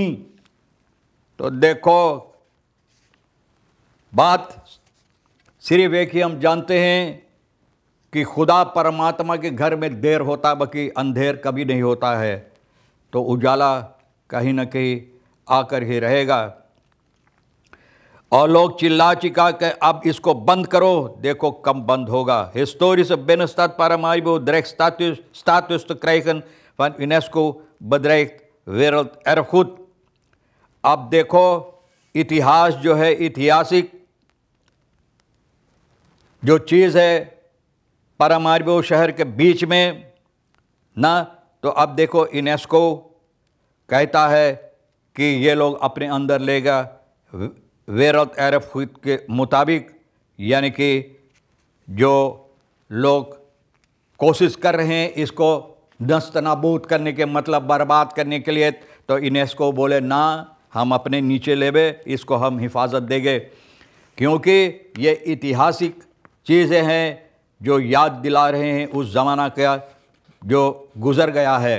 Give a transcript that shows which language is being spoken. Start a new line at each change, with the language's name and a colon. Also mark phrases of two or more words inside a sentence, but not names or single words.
Caribbean Hindustani: तो देखो बात सिर्फ एक ही हम जानते हैं कि खुदा परमात्मा के घर में देर होता बाकी अंधेर कभी नहीं होता है। तो उजाला कहीं ना कहीं आकर ही रहेगा। और लोग चिल्ला चिल्ला के अब इसको बंद करो, देखो कब बंद होगा।
Dutch: Historische binnenstad Paramaribo dreigt status te krijgen van UNESCO bedreigt werelderfgoed।
Caribbean Hindustani: अब देखो इतिहास जो है, ऐतिहासिक जो चीज़ है पारामारिबो शहर के बीच में ना, तो अब देखो यूनेस्को कहता है कि ये लोग अपने अंदर लेगा
Dutch: wereld erf
Caribbean Hindustani: के मुताबिक, यानी कि जो लोग कोशिश कर रहे हैं इसको नस्तनाबूद करने के, मतलब बर्बाद करने के लिए, तो यूनेस्को बोले ना, हम अपने नीचे लेवे, इसको हम हिफाजत देंगे, क्योंकि ये ऐतिहासिक चीज़ें हैं जो याद दिला रहे हैं उस ज़माना का जो गुज़र गया है।